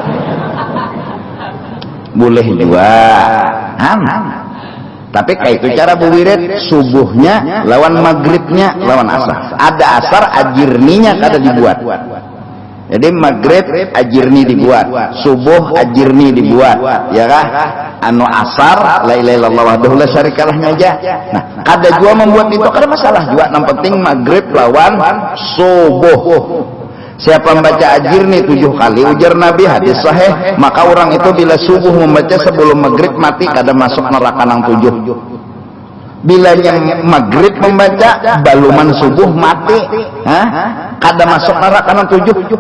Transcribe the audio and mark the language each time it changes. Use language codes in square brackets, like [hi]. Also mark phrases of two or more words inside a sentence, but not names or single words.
[bjn] boleh juga tapi kayak itu cara buwirid subuhnya lawan maghribnya lawan asar ada asar ajirninya kada dibuat. Jadi maghrib ajirni dibuat, subuh ajirni dibuat, ya kah? Anu asar [ar] لا إله إلا الله وحده لا شريك له aja. [bjn] Nah, kada jua membuat itu kada masalah juga. Yang penting maghrib lawan subuh. Siapa membaca ajirni 7 kali ujar Nabi hadis sahih, maka orang itu bila subuh membaca sebelum maghrib mati kada masuk neraka nang 7. Bila yang maghrib membaca baluman subuh mati, kada masuk neraka nang 7.